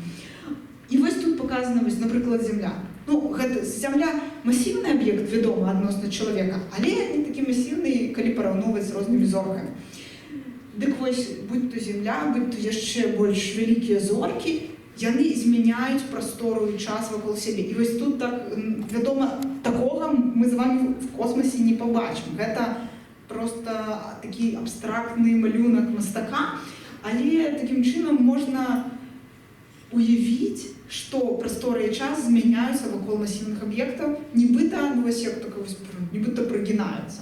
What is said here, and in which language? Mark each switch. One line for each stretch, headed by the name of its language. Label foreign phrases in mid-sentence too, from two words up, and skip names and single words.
Belarusian: І вось тут показана, вось, напрыклад, Земля. Ну, гэта Земля масіўны аб'ект, вядома, адносна чалавека, але не такі масіўны, калі параўноўваць з рознымі зоркамі. Дык вось, будь то Земля, будь то яшчэ больш вялікія зоркі, яны змяняюць прастору і час вакол сябе. І вось тут, так, вядома, такога мы з вами в космосе не пабачым. Гэта просто такі абстрактны малюнак мастака, але такім чынам можна уявіць, што прастора і час змяняюцца вакол масіўных аб'ектаў, нібыта, ну вось як так, нібыта прыгінаюцца.